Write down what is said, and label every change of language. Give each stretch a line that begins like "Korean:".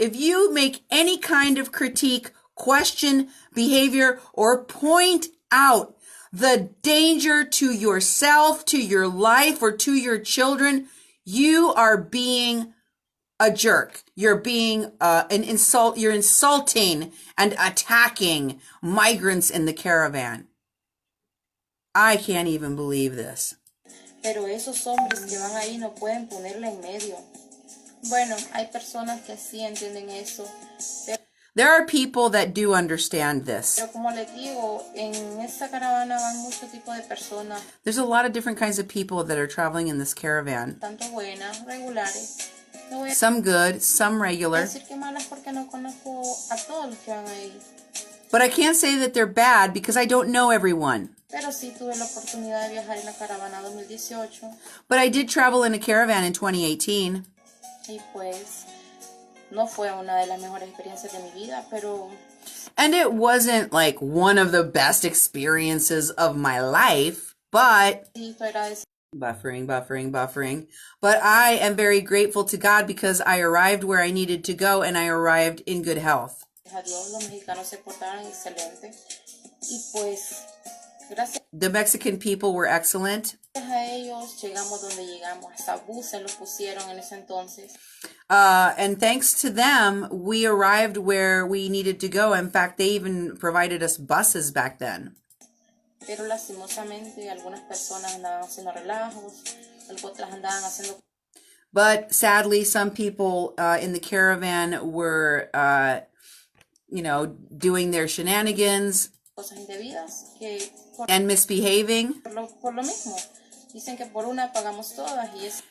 English: If you make any kind of critique, question behavior, or point out the danger to yourself, to your life, or to your children, you are being a jerk. You're being you're insulting and attacking migrants in the caravan. I can't even believe this.
Spanish: Pero esos hombres que van ahí no pueden ponerla en medio. Bueno, hay personas que sí entienden eso.
English: There are people that do understand this.
Spanish: Pero como les digo, en esta caravana van muchos tipos de personas.
English: There's a lot of different kinds of people that are traveling in this caravan.
Spanish: Tanto buenas, regulares. No voy a
English: Some good, some regular.
Spanish: decir que malas porque no conozco a todos los que van ahí.
English: But I can't say that they're bad because I don't know everyone.
Spanish: Pero sí tuve la oportunidad de viajar en la caravana 2018.
English: But I did travel in a caravan in 2018.
Spanish: Y pues no fue una de las mejores experiencias de mi vida, pero
English: And it wasn't like one of the best experiences of my life, but
Spanish: sí estoy agradecida buffering.
English: But I am very grateful to God because I arrived where I needed to go and I arrived in good health.
Spanish: a Dios. Los mexicanos se portaron excelente. Y pues gracias
English: The Mexican people were excellent.
Spanish: a ellos llegamos donde llegamos. Hasta buses los pusieron en ese entonces.
English: And thanks to them, we arrived where we needed to go. In fact, they even provided us buses back then.
Spanish: Pero lastimosamente algunas personas andaban haciendo relajos, otras andaban haciendo
English: But sadly, some people in the caravan were, doing their shenanigans
Spanish: cosas indebidas que
English: and misbehaving.
Spanish: por lo mismo. Dicen que por una pagamos todas y es